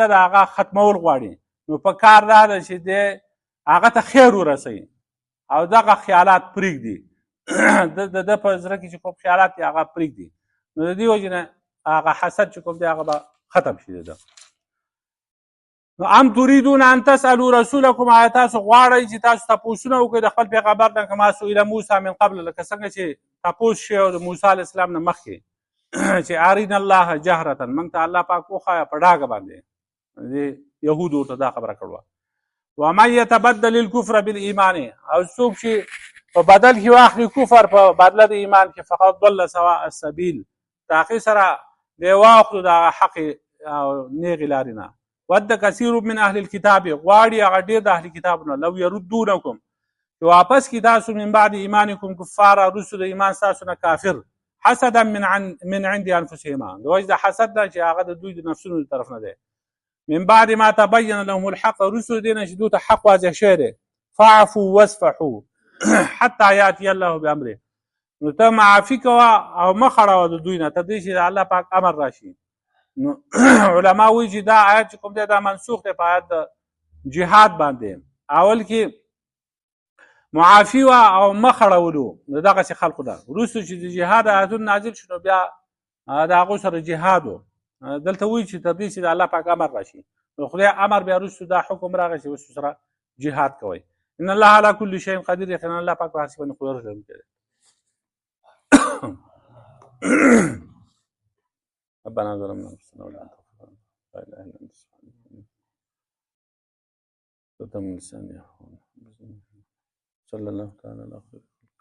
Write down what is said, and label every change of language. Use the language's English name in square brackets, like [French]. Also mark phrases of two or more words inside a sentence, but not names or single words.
[Pashto] د هغه ختمول غواړي نو په کار دا ده چې دی هغه ته خیر ورسوي او دغه خیالات پرېږدي د ده په زړه کې چې کوم خیالات دي هغه پرېږدي نو د دې وجې نه هغه حسد چې کوم دی هغه به ختم شي د ده نو [Arabic] ام تريدون ان تسالوا رسولكم [Pashto] آیا تاسو غواړئ چې تاسو تپوسونه وکړئ د خپل پیغمبر نه [Arabic] کما سئل موسی من قبل [Pashto] لکه څنګه چې تپوس شوی د موسی [Arabic] علیه السلام [Pashto] نه مخکې چې [Arabic] ارین الله جهرة [Pashto] موږ ته الله پاک وښایه په ډاګه باندې د یهودو ورته دا خبره کړوه [Arabic] ومن یتبدل الکفر بالایمان [Pashto] او څوک چې په بدل کې واخلي کفر په بدله د ایمان کې فقط [Arabic] ضل سواء السبیل [Pashto] د هغې سره دی واخلو د هغه حق او نیغې لارې نه [Arabic] ود کثیر من اهل الكتاب [Pashto] غواړي هغه ډېر د اهل کتابونه [Arabic] لو یردونکم [Pashto] چې واپس کړي تاسو [Arabic] من بعد ایمانکم کفاره [Pashto] وروسته د ایمان ستاسو نه کافر [Arabic] حسدا من عند انفسهم [Pashto] د وجې د حسد ده چې هغه د دوی د نفسونو د طرف نه دی [Arabic] من بعد ما تبین لهم الحق [Pashto] وروسته د دې نه چې دوی ته حق واضح شوی دی [Arabic] فاعفوا واصفحوا حتی یاتي الله بامره [Pashto] نو ته معافي کوه او مه خړوه د دوی نه تر دې چې د الله پاک امر راشي نو علما وایي چې دا آیت چې کوم دی دا منسوخ دی په آیت د جهاد باندې اول کې معافي وه او مخ اړولو د دغسې خلکو ده. وروسته چې د جهاد آیتونه نازل شو نو بیا د هغو سره جهاد و. دلته وایي چې تر دې چې د الله پاک امر راشي نو خدای امر بیا وروسته دا حکم راغی چې اوس سره جهاد کوئ. [Arabic] ان الله على كل شيء قدير. [Pashto] یقینا الله پاک په هر څه باندې قدرت لرونکی دی. [Arabic] ربنا ظلمنا انفسنا ولا تغفر لنا لا اله الا انت سبحانك. لساني صلى الله تعالى على خير